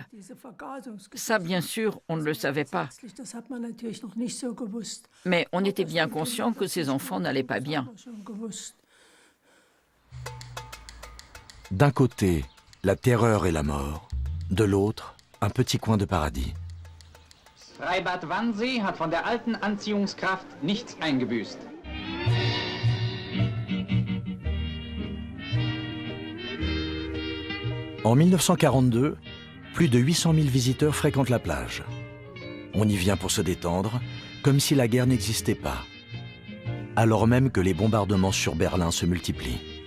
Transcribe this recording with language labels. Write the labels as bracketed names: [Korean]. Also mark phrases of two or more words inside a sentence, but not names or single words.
[French] Ça, bien sûr, on ne le savait pas. Mais on était bien conscient que ces enfants n'allaient pas bien. D'un côté, la terreur et la mort. De l'autre, un petit coin de paradis. [German] Freibad Wannsee hat von der alten Anziehungskraft nichts eingebüßt. [French] En 1942, plus de 800 000 visiteurs fréquentent la plage. On y vient pour se détendre, comme si la guerre n'existait pas, alors même que les bombardements sur Berlin se multiplient.